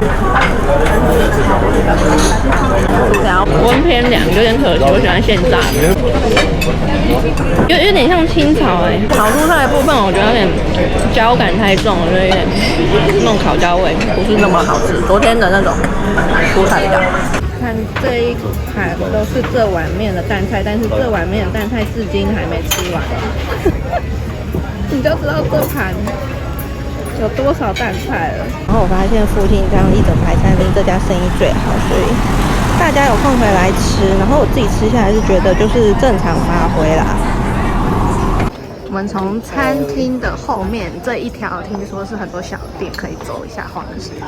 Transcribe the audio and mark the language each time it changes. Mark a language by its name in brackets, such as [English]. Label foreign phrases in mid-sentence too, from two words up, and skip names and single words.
[Chinese] 薯條溫偏涼，有點可惜，我喜歡現炸的，有點像清炒炒蔬菜的部分，我覺得有點焦感太重，我覺得有點那種烤焦味，不是那麼好吃。昨天的那種蔬菜比較好。看這一盤都是這碗面的蛋菜，但是這碗面的蛋菜至今還沒吃完，你就知道這盤有多少蛋菜了。然後我發現附近這樣一整排餐廳，這家生意最好，所以大家有空回來吃。然後我自己吃下來是覺得就是正常發揮啦。我们从餐廳的後面這一條，聽說是很多小店可以走一下晃一下。